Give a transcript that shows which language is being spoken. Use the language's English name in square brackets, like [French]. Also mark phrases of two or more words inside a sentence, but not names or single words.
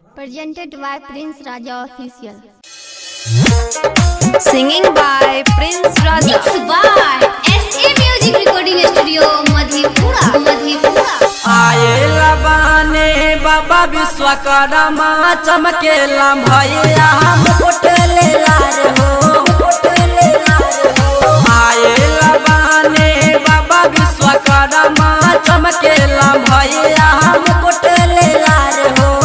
[English] Presented by Prince Raja Official. Singing by Prince Raja. Mixed by SA Music Recording Studio, Madhepura. [Bhojpuri] आए लबाने बाबा विश्वकर्मा चमकेला भैया मुकुट ले लार हो। आए लबाने बाबा विश्वकर्मा चमकेला भैया मुकुट ले लार हो।